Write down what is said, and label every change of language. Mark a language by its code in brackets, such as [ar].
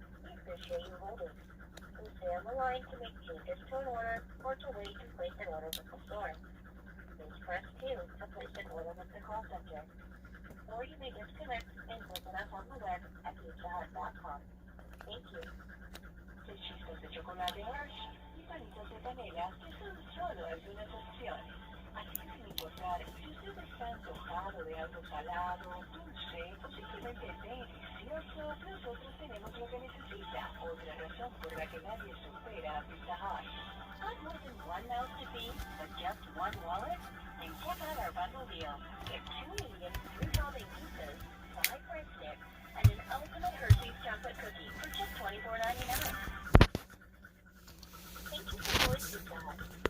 [en] We appreciate you holding. Please stay on the line to make changes to an order or to wait to place an order with the store. Please press 2 to place an order with the call center. Or you may disconnect and visit us on the web at pizzahut.com. Thank you. [es] Los chispas de chocolate Hershey y palitos de canela que son solo algunas opciones. Así que sin importar si usted está antojado de algo salado, dulce o simplemente delicioso, nosotros tenemos lo que necesita. Otra razón por la que nadie supera a Pizza Hut. [en] Not more than one mouth to feed, but just one wallet? Then check out our bundle deal. Get 2 medium, 3 topping pizzas, 5 breadsticks, and an ultimate Hershey's chocolate cookie for just $24.99. Thank you for calling Pizza Hut.